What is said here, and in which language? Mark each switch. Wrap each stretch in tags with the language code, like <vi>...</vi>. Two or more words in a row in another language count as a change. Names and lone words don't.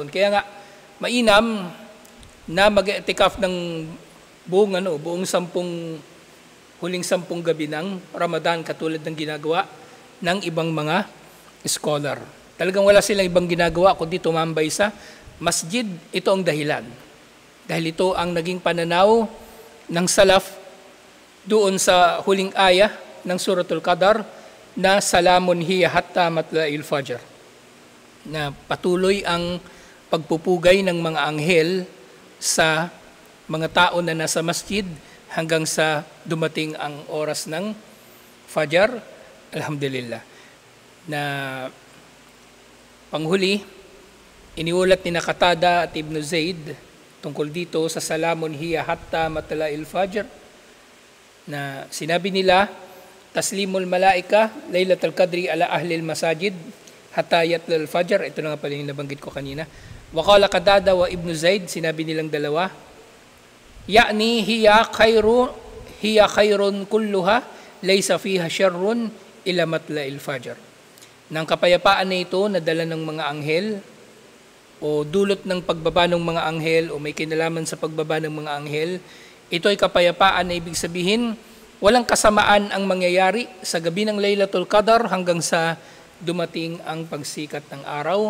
<tl>Kaya nga, mainam na mag-i-i'tikaf ng buong huling 10 gabi ng Ramadan, katulad ng ginagawa ng ibang mga scholar. Talagang wala silang ibang ginagawa kundi tumambay sa masjid. Ito ang dahilan. Dahil ito ang naging pananaw ng salaf doon sa huling aya ng Suratul Qadar na</tl> <ar>سلام هي حتى مطلع الفجر,</ar> <tl>na patuloy ang pagpupugay ng mga anghel sa mga tao na nasa masjid hanggang sa dumating ang oras ng Fajar. Alhamdulillah. Na panghuli, iniulat ni Qatada at Ibn Zayd tungkol dito sa</tl> <ar>سلام هي حتى مطلع الفجر,</ar> <tl>na sinabi nila,</tl> <ar>تسليم الملائكة ليلة القدر على أهل المساجد حتى يطلع الفجر.</ar> <tl>Ito na nga pala yung nabanggit ko kanina.</tl> <ar>وقال قتادة وابن زيد,</ar> <tl>sinabi nilang dalawa,</tl> <ar>يعني هي خير كلها ليس فيها شر إلى مطلع الفجر.</ar> <tl>Nang kapayapaan na ito na dala ng mga anghel o dulot ng pagbaba ng mga anghel o may kinalaman sa pagbaba ng mga anghel, ito ay kapayapaan na ibig sabihin walang kasamaan ang mangyayari sa gabi ng Laylatul Qadar hanggang sa dumating ang pagsikat ng araw.</tl>